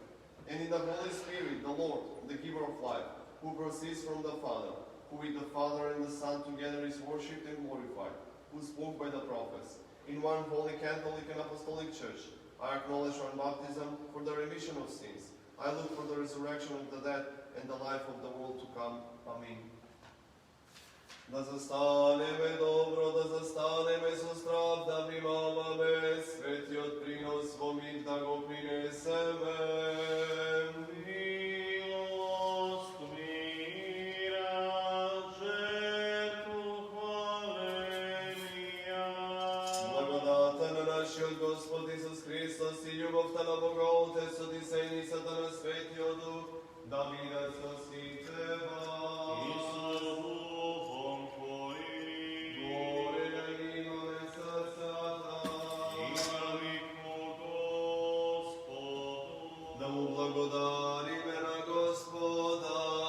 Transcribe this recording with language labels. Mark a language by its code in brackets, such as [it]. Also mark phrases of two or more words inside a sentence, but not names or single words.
[en] And in the Holy Spirit, the Lord, the giver of life, who proceeds from the Father, who with the Father and the Son together is worshipped and glorified, who spoke by the prophets, in one holy Catholic and Apostolic Church, I acknowledge one baptism for the remission of sins. I look for the resurrection of the dead and the life of the world to come. Amen. [mk] Да застанеме добро, да застанеме со страв, да примамаме светиот принос во мир, да го принесеме. Милост, [cu] мира, жертву хваления. [mk] Благодата на нашиот Господ Исус Христос и љубовта на Бога Отецот и Сејницата на Светиот Дух, да бидат со сите вас. Благодариме на Господа.